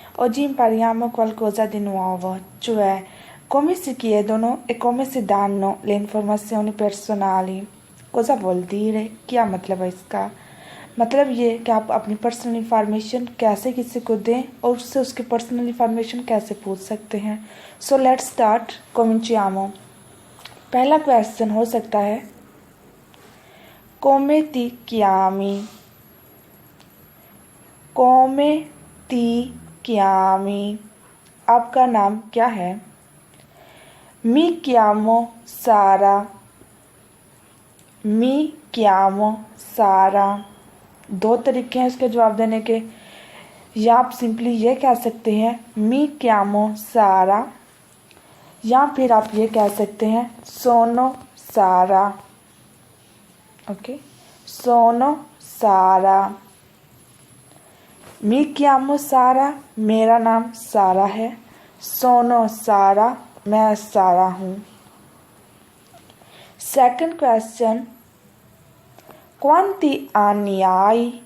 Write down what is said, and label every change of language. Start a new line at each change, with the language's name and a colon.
Italian: Oggi impariamo qualcosa di nuovo, cioè come si chiedono e come si danno le informazioni personali. Cosa vuol dire?
Hindi: क्या मतलब है इसका? मतलब ये कि आप अपनी पर्सनल इंफॉर्मेशन कैसे किसी को दें और उससे उसकी पर्सनल इंफॉर्मेशन कैसे पूछ सकते हैं.
English: So let's start.
Italian: Cominciamo.
Hindi: पहला क्वेश्चन हो सकता है
Italian: come ti chiami? come ti chiami?
Hindi: आपका नाम क्या है?
Italian: Mi chiamo Sara. Mi chiamo Sara.
Hindi: दो तरीके हैं इसके जवाब देने के. या आप सिंपली ये कह सकते हैं
Italian: Mi chiamo Sara,
Hindi: या फिर आप ये कह सकते हैं
Italian: Sono Sara. ओके, Sono Sara. Mi chiamo Sara,
Hindi: मेरा नाम सारा है.
Italian: Sono Sara,
Hindi: मैं सारा हूँ.
English: second question,
Italian: quanti anni hai?